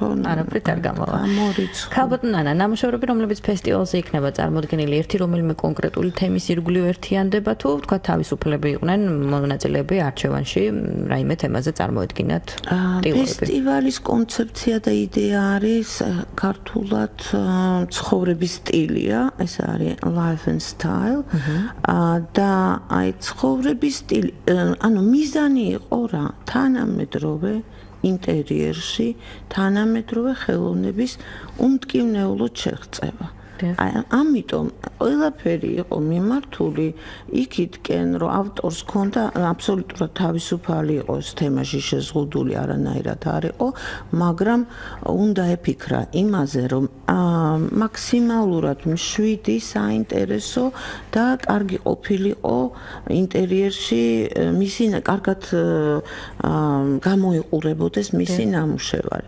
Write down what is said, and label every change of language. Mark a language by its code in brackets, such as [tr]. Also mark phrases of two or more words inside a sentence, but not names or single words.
[ka] არაფრით არ გამოვა ქალბატონო ნამუშევრები რომლებიც ფესტივალზე იქნება წარმოდგენილი ერთი რომელიმე კონკრეტული თემის ირგვლივ ერთიანდება თუ თქვა თავისუფლები იყვნენ მონაწილეები არჩევანში რაიმე თემაზე წარმოედგინათ ტილოები ფესტივალის კონცეფცია და იდეა არის ქართულად ცხოვრების სტილია, ეს არის [en] life and style. [ka] და აი ცხოვრების სტილი, ანუ მიზანი იყო რა, თანამედროვე ინტერიერში, თანამედროვე ხელოვნების უმტკივნეულოდ შეღწევა. ამიტომ ყველაფერი იყო მიმართული იქითკენ, რომ ავტორს ჰქონდა აბსოლუტურად თავისუფალი იყოს თემაში შეზღუდული, არანაირად არ იყო, მაგრამ უნდა ეფიქრა იმაზე, რომ მაქსიმალურად მშვიდი, საინტერესო და კარგი ყოფილიყო ინტერიერში მისი კარგად გამოიყურებოდეს მისი ნამუშევარი.